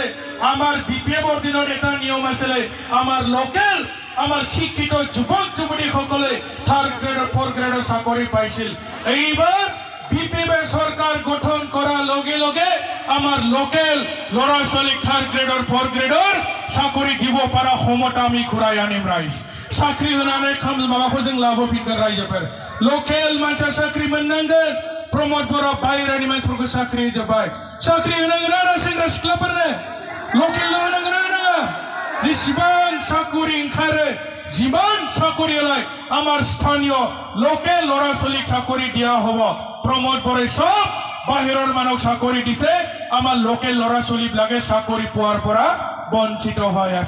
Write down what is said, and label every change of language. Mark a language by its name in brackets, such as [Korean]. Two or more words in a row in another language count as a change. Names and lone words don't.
[Assamese] আমাৰ বিপিএফৰ দিনত এটা নিয়ম আছিলে, আমাৰ লোকেল আমাৰ শিক্ষিত যুৱক যুৱতীসকলে 3rd গ্ৰেডৰ 4th গ্ৰেডৰ চাকৰি পাইছিল। এইবাৰ বিপিএফ চৰকাৰ গঠন কৰাৰ লগে লগে আমাৰ লোকেল ল'ৰা ছোৱালীক 3rd গ্ৰেডৰ 4th গ্ৰেডৰ চাকৰি দিব পৰা ক্ষমতা আমি ঘূৰাই আনিম ৰাইজ। [Bodo] চাকৰি होनानै खाम माबाखौ जों लाबोफिनगोन रायजोफोर। लकेल मानसिया साख्रि मोननांगोन। प्रमोद बर' बाहेरानि मानसिफोरखौ साख्रि होजोब्बाय। साख्रि होनांगोन ना सेंग्रा सिख्लाफोरनो? लकेल होनांगोन ना होनाङा? जेसेबां साकरि ओंखारो, जिमान साकरि होलाय [Assamese] আমাৰ স্থানীয় লোকেল ল'ৰা ছোৱালীক চাকৰি দিয়া হ'ব। প্ৰমোদ বৰাই সব বাহিৰৰ মানুহক চাকৰি দিছে, আমাৰ লোকেল ল'ৰা ছোৱালীবিলাকে চাকৰি পোৱাৰ পৰা বঞ্চিত হৈ আছে।